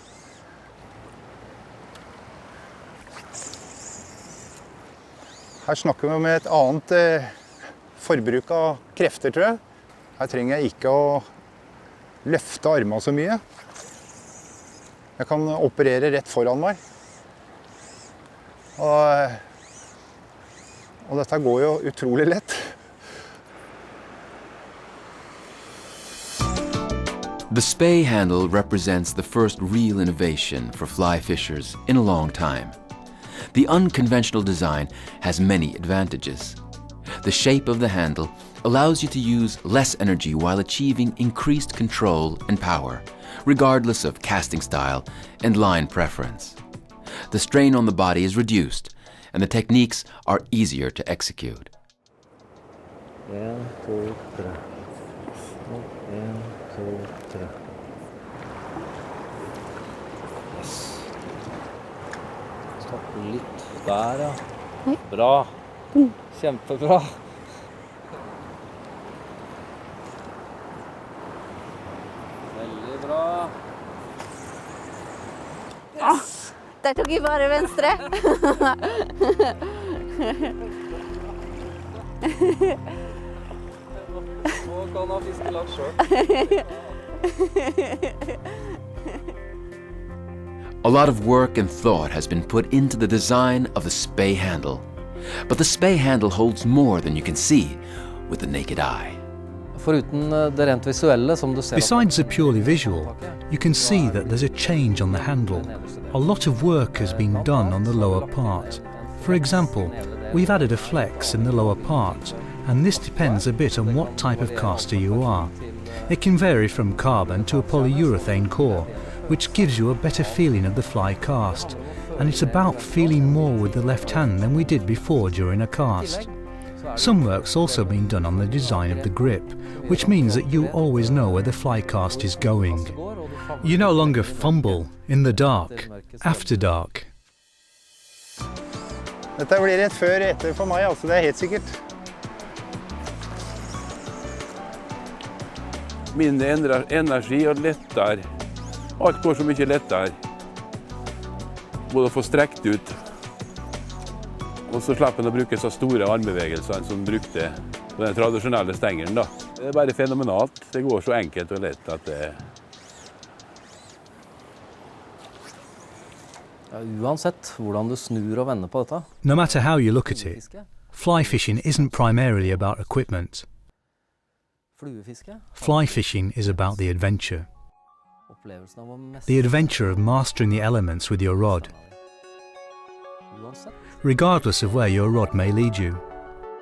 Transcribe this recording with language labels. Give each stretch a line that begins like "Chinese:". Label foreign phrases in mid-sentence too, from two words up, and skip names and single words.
Norwegian: Her snakker vi om et annet forbruk av krefter, tror jeg. Her trenger jeg ikke å løfte armene så mye. Jeg kan operere rett foran meg. Og dette går jo utrolig lett.
English: The Spey handle represents the first real innovation for fly fishers in a long time. The unconventional design has many advantages. The shape of the handle allows you to use less energy while achieving increased control and power, regardless of casting style and line preference. The strain on the body is reduced, and the techniques are easier to execute. 1, 2, 3. 1, 2, 3. Yes.
Norwegian: Stopp litt der, ja. Bra. Kjempebra. Veldig bra. Yes. Der tok jeg bare venstre. Nå kan han fiske laks selv.
English: A lot of work and thought has been put into the design of the Spey handle. But the Spey handle holds more than you can see with the naked eye.
Norwegian: Foruten det rent visuelle som du ser.
English: Besides the purely visual, you can see that there's a change on the handle. A lot of work has been done on the lower part. For example, we've added a flex in the lower part, and this depends a bit on what type of caster you are. It can vary from carbon to a polyurethane core, which gives you a better feeling of the fly cast, and it's about feeling more with the left hand than we did before during a cast. Some work's also been done on the design of the grip, which means that you always know where the fly cast is going. You no longer fumble in the dark, after dark.
Norwegian: Dette blir et før og etter for meg, altså det er helt sikkert. Mindre energi og lettere. Alt går så mye lettere. Både å få strekt ut, og så slipper en å bruke så store armbevegelser som brukte på den tradisjonelle stengeren. Da. Det er bare fenomenalt. Det går så enkelt og lett at det... Ja, uansett hvordan du snur og vender på dette.
English: No matter how you look at it, fly fishing isn't primarily about equipment. Fly fishing is about the adventure. The adventure of mastering the elements with your rod, regardless of where your rod may lead you.